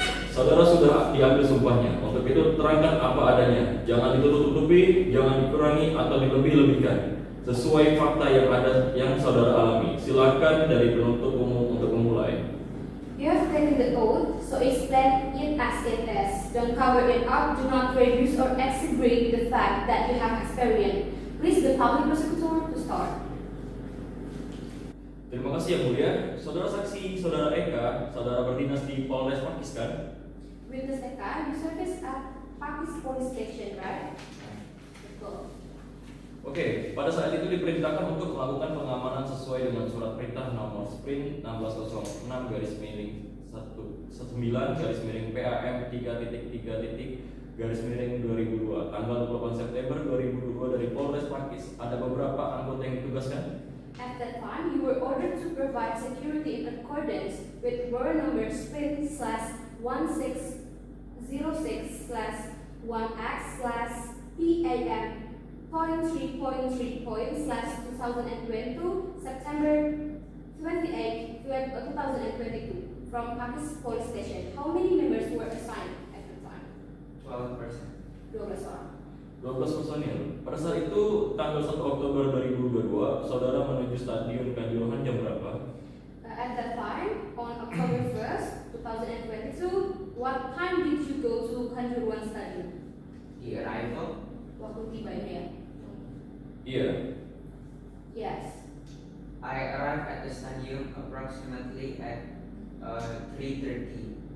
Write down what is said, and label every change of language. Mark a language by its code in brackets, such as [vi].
[id] Saudara sudah diambil sumpahnya. Untuk itu terangkan apa adanya. Jangan ditutup-tutupi, jangan dikurangi atau dilebih-lebihkan. Sesuai fakta yang ada yang saudara alami. Silakan dari penuntut umum untuk memulai. [en] You have taken the oath, so explain it as it is. Don't cover it up, do not reduce or exaggerate the fact that you have experienced. Please the public prosecutor to start. [id] Terima kasih yang mulia. Saudara saksi, saudara Eka, saudara berdinas di Polres Pakis kan? [en] Witness Eka, you service at Pakis Police Station, right? [id] Betul. Oke, pada saat itu diperintahkan untuk melakukan pengamanan sesuai dengan surat perintah nomor Sprint 1606 garis miring 19 garis miring PAM 3.3 garis miring 2002 tanggal 28 September 2002 dari Polres Pakis. Ada beberapa anggota yang ditugaskan. [en] At that time, you were ordered to provide security in accordance with warrant number Sprint/1606/1X/PAM.3.3./2022 September 28, 2022 from Pakis Police Station. How many members were assigned at the time? 12%. [id] 12 orang. 12 personil. Pada saat itu tanggal 1 Oktober 2022, saudara menuju Stadion Kanjuruhan jam berapa? [en] At that time, on October 1st, 2022, what time did you go to Kanjuruhan Stadium? The arrival, [id] Waktu tibanya ya? Iya. [en] Yes. I arrived at the stadium approximately at 3:30.